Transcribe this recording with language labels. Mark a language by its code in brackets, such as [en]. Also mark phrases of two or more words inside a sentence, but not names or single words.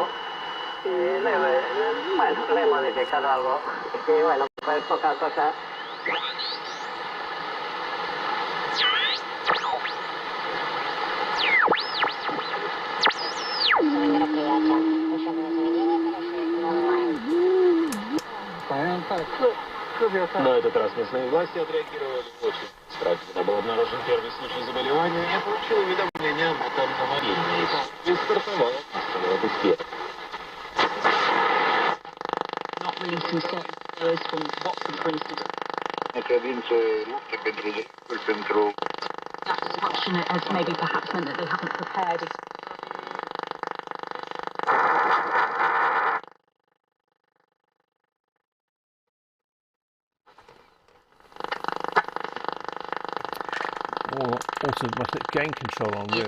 [es] Y le he modificado algo, que bueno, pues poca cosa. [ru] Но этот раз местные власти отреагировали очень стратегично. Был обнаружен первый случай заболевания, и я получил уведомление об этом на мобильный. И стартовал от успеха. [en] Not releasing certain areas from Watford, for instance. That disruption has maybe perhaps meant that they haven't prepared. Automatic gain control on, really.